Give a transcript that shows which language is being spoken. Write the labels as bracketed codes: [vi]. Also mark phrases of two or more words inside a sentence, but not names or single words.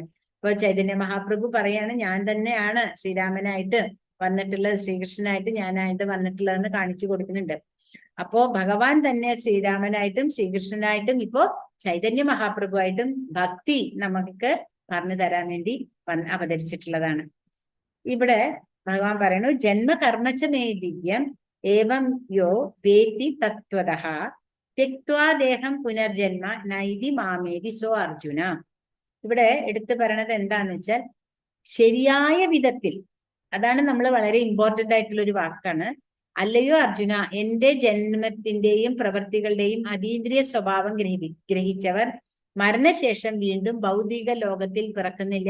[ml] അപ്പൊ ചൈതന്യ മഹാപ്രഭു പറയാണ്, ഞാൻ തന്നെയാണ് ശ്രീരാമനായിട്ട് വന്നിട്ടുള്ളത്, ശ്രീകൃഷ്ണനായിട്ട് ഞാനായിട്ട് വന്നിട്ടുള്ളതെന്ന് കാണിച്ചു കൊടുക്കുന്നുണ്ട്. അപ്പോ ഭഗവാൻ തന്നെ ശ്രീരാമനായിട്ടും ശ്രീകൃഷ്ണനായിട്ടും ഇപ്പോ ചൈതന്യ മഹാപ്രഭുവായിട്ടും ഭക്തി നമുക്ക് പറഞ്ഞു തരാൻ വേണ്ടി അവതരിച്ചിട്ടുള്ളതാണ്. ഇവിടെ ഭഗവാൻ പറയുന്നു, [sa] ജന്മകർമ്മച്ച മേ ദിവ്യം ഏവം യോ വേത്തി തത്വതഃ ത്യക്ത്വാ ദേഹം പുനർജന്മ നൈതി മാമേതി സോ അർജുന. [ml] ഇവിടെ എടുത്തു പറയണത് എന്താന്ന് വെച്ചാൽ, ശരിയായ വിധത്തിൽ, അതാണ് നമ്മൾ വളരെ ഇമ്പോർട്ടന്റ് ആയിട്ടുള്ള ഒരു വാക്കാണ്. അല്ലയോ അർജുന, എന്റെ ജന്മത്തിന്റെയും പ്രവൃത്തികളുടെയും അതീന്ദ്രിയ സ്വഭാവം ഗ്രഹിച്ചവർ മരണശേഷം വീണ്ടും ഭൗതിക ലോകത്തിൽ പിറക്കുന്നില്ല.